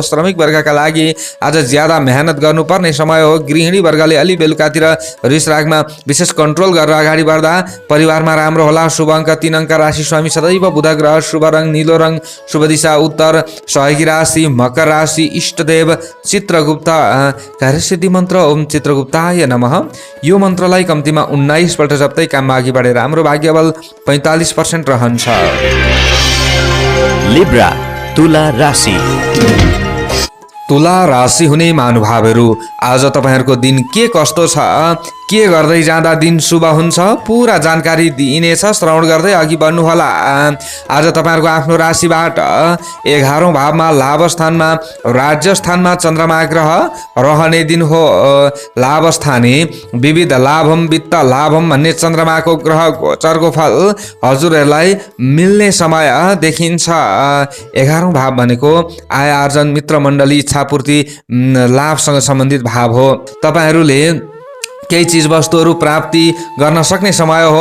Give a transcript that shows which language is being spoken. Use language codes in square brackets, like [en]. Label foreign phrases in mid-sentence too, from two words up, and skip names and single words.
[ne] श्रमिक वर्गका लागि आज ज्यादा मेहनत गर्नुपर्ने समय हो। गृहिणी वर्गले अलि बेलुकातिर रिसरागमा विशेष कन्ट्रोल गरेर अगाडि बढ्दा परिवारमा राम्रो होला। शुभ अङ्क 3 अङ्क, राशि स्वामी सदैव बुध ग्रह, शुभ रङ नीलो रङ, शुभ दिशा उत्तर, सहयोगी राशि मकर राशि, इष्टदेव चित्रगुप्त। कार्यसिद्धि मन्त्र [sa] ओम चित्रगुप्ताय नमः। [ne] यो मन्त्रलाई कम्तीमा 19 पल्ट जप्दै काममा अघि बढेर राम्रो भाग्यबल 45% रहन्छ। लिब्रा तुला राशि। तुला राशि हुने महानुभावहरू, आज तपाईँहरूको दिन के कस्तो छ, के गर्दै जाँदा दिन शुभ हुन्छ, पुरा जानकारी दिइनेछ। श्रवण गर्दै अघि बढ्नुहोला। आज तपाईँहरूको आफ्नो राशिबाट 11औं भावमा लाभ स्थानमा, राज्य स्थानमा चन्द्रमा ग्रह रहने दिन हो। [sa] लाभ स्थाने विविध लाभम वित्त लाभम [ne] भन्ने चन्द्रमाको ग्रह गोचरको फल हजुरहरूलाई मिल्ने समय देखिन्छ। 11औं भाव भनेको आय आर्जन, मित्र मण्डली, इच्छापूर्ति, लाभसँग सम्बन्धित भाव हो। तपाईँहरूले केही चिज वस्तुहरू प्राप्ति गर्न सक्ने समय हो।